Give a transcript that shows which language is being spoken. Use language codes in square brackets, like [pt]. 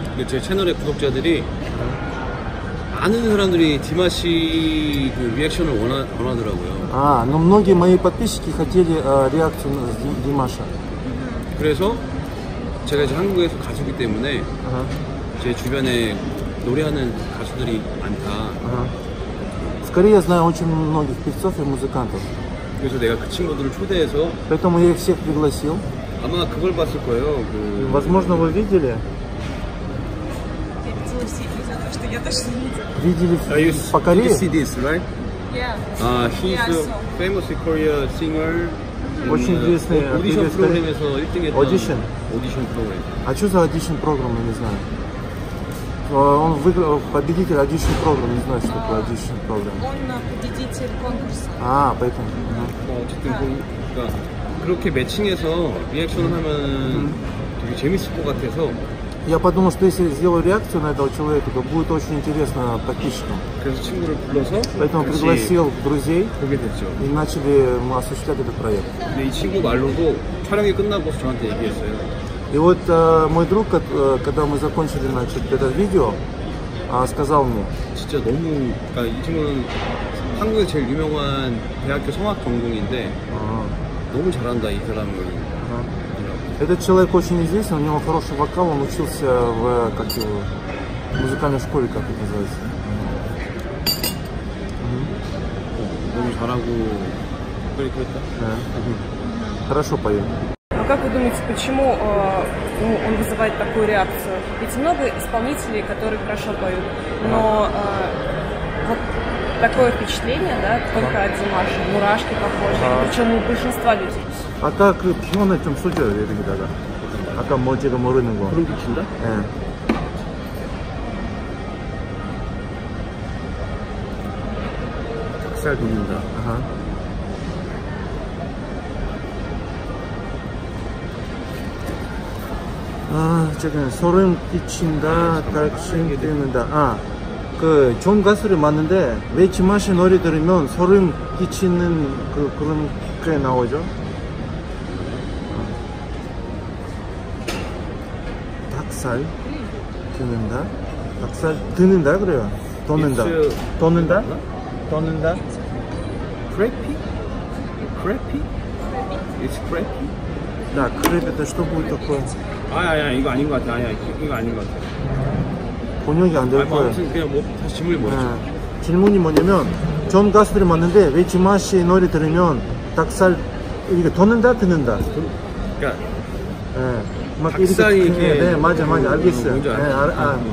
[ko] 근데 제 채널의 구독자들이 많은 사람들이 디마시 그 리액션을 원하더라고요. [ru] Но многие мои подписчики хотели реакцию на Димаша. [ko] 그래서 제가 이제 한국에서 가수기 때문에 제 주변에 노래하는 가수들이 많다. [ru] Скорее я знаю очень многих певцов и музыкантов. [ko] 그래서 내가 그 친구들을 초대해서 [ru] Поэтому я их всех пригласил. [ko] 아마 그걸 봤을 거예요. 그 [ru] Возможно, вы видели? Видели по Корее? [en] You see this, right? Yeah. He's a famous Korea singer. [ru] Очень известный [ko] 오디션 [ru] певец. [ko] 프로그램에서 1등했던 [en] Audition? [ko] 오디션 프로그램. [ru] А что за audition программа, я не знаю. Он выиграл победитель audition программ, не знаю, что такое audition программа. Он победитель конкурса. Поэтому. [ko] 어쨌든 그러니까 그렇게 매칭해서 리액션을 하면 되게 재밌을 것 같아서 [ru] Я подумал, что если сделаю реакцию на этого человека, то будет очень интересно подписчикам. [ko] 그래서 친구를 불러서 [ru] Поэтому [ko] 같이 [ru] пригласил друзей [ko] 보게 됐죠. [ru] и начали осуществлять этот проект. [ko] 근데 이 친구 말로도 촬영이 끝나고 저한테 얘기했어요. [ru] И вот мой друг, когда мы закончили, значит, это видео, сказал мне, [ko] 진짜 너무 그러니까 이 친구는 한국에 제일 유명한 대학교 성악 전공인데 너무 잘한다 이 사람을. [ru] этот человек очень известен, у него хороший вокал, он учился в музыкальной школе, как это называется. [ko] 너무 잘하고 그랬다. [ru] Хорошо поет. А как вы думаете, почему он вызывает такую реакцию? Ведь много исполнителей, которые хорошо поют, но вот такое впечатление, да, только от Димаша, мурашки похожи, причем у большинства людей. [ko] 아까 그 표현을 좀 써줘요, 여기다가. 아까 뭐 제가 모르는 거. 그런 빛인다? 예. 닭살 돋는다. 저기 소름 끼친다, 갈심 뜯는다. 그 좋은 가수를 맞는데 왜 지마시 노래 들으면 소름 끼치는 그런 게 나오죠? 닭살 드는다, 닭살 드는다 그래요. 돋는다, 돋는다, 돋는다. [en] Crappy? Crappy? It's crappy? [ru] Да, крэп это что будет такое? [ko] 아야 이거 아닌 것 같아. 아야 이거 아닌 것 같아. 번역이 안 될 거예요. 아무튼 그냥 뭐 다시 질문이 뭐였죠? 질문이 뭐냐면 좋은 가수들이 맞는데 왜 지마시 노래 들으면 닭살 이게 돋는다 드는다. 그러니까 막 닭살이 이렇게 네 맞아 알겠어요. 뭔지 알았어요.